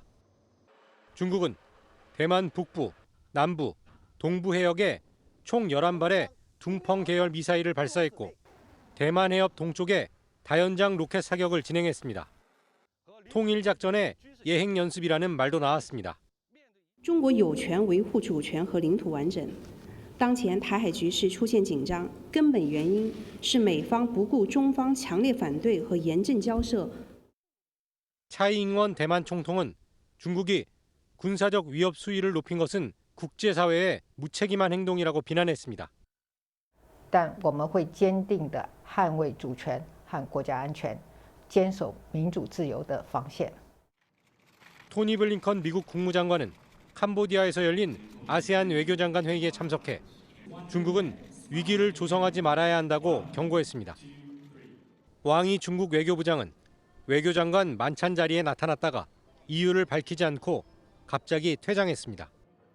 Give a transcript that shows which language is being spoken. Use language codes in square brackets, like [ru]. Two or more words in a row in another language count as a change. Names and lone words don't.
[ko] 중국은 대만 북부, 남부, 동부 해역에 총 11발의 둥펑 계열 미사일을 발사했고 대만 해협 동쪽에 다연장 로켓 사격을 진행했습니다. 통일작전의 예행 연습이라는 말도 나왔습니다. [zh] 中国有权维护主权和领土完整。当前台海局势出现紧张，根本原因是美方不顾中方强烈反对和严正交涉。 [ko] 차이잉원 대만 총통은 중국이 군사적 위협 수위를 높인 것은 국제사회의 무책임한 행동이라고 비난했습니다. [zh] 但我们会坚定地捍卫主权和国家安全，坚守民主自由的防线。 [ko] 토니 블링컨 미국 국무장관은 캄보디아에서 열린 아세안 외교장관 회의에 참석해 중국은 위기를 조성하지 말아야 한다고 경고했습니다. 왕이 중국 외교부장은 외교장관 만찬 자리에 나타났다가 이유를 밝히지 않고 갑자기 퇴장했습니다.